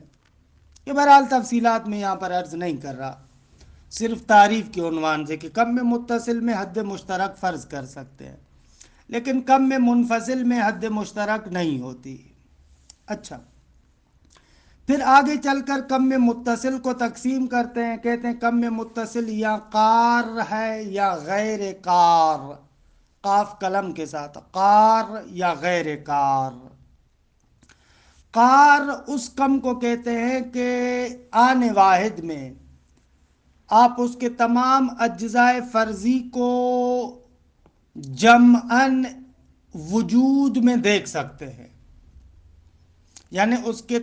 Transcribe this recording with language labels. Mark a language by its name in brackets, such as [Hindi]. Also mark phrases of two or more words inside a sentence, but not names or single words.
[Urdu] یہ بہرحال تفصیلات میں یہاں پر عرض نہیں کر رہا، صرف تعریف کے عنوان سے کہ کم میں متصل میں حد مشترک فرض کر سکتے ہیں، لیکن کم میں منفصل میں حد مشترک نہیں ہوتی۔ اچھا، پھر آگے چل کر کم میں متصل کو تقسیم کرتے ہیں، کہتے ہیں کم میں متصل یا قار ہے یا غیر قار، قاف قلم کے ساتھ، قار یا غیر قار۔ قار اس کم کو کہتے ہیں کہ آنے واحد میں آپ اس کے تمام اجزاء فرضی کو جمعاً وجود میں دیکھ سکتے ہیں، یعنی اس کے